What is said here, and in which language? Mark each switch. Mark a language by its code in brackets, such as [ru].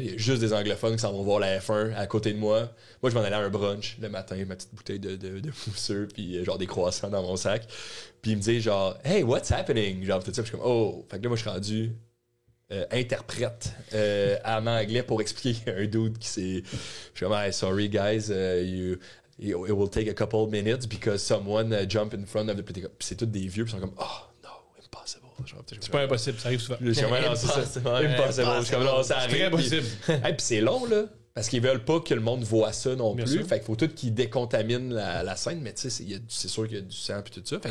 [fr] Il y a juste des anglophones qui s'en vont voir la F1 à côté de moi. Moi, je m'en allais à un brunch le matin, ma petite bouteille de mousseux, puis genre des croissants dans mon sac. Puis il me dit genre, [en] hey, what's happening? [fr] Genre, tout ça, puis je suis comme, oh. Fait que là, moi, je suis rendu interprète en anglais pour expliquer un dude qui s'est. Je suis comme, [en] hey, sorry, guys, it will take a couple minutes because someone jumped in front of the. [fr] Puis c'est tous des vieux, puis ils sont comme, oh, no, impossible. C'est pas impossible, ça arrive souvent. Je suis comme, non, c'est ça. Impossible. Je suis comme, non, ça arrive. C'est très possible. Puis c'est long, là. Parce qu'ils veulent pas que le monde voit ça non Bien plus. sûr. Fait qu'il faut tout qu'ils décontaminent la scène. Mais tu sais, c'est sûr qu'il y a du sang et tout ça. Fait que